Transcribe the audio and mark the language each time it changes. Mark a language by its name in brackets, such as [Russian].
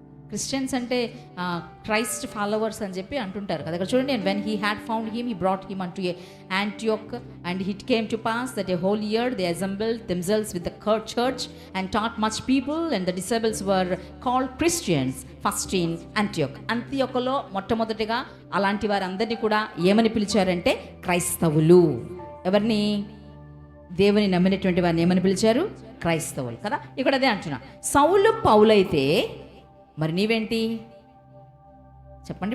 [Telugu] Christians అంటే Christ followers అని చెప్పి అంటుంటారు కదా. అక్కడ చూడండి, [English] when he had found him, he brought him unto Antioch, and it came to pass that a whole year they assembled themselves with the church and taught much people, and the disciples were called Christians first in Antioch. [Telugu] అంతియొకలో మొట్టమొదటిగా అలాంటి వారందరినీ కూడా ఏమని పిలిచారంటే క్రైస్తవులు. ఎవరిని? దేవుని నమ్మినటువంటి వారిని ఏమని పిలిచారు? క్రైస్తవులు కదా. ఇక్కడ అదే అంటున్నా. సౌలు పౌలైతే మరి నీవేంటి చెప్పండి?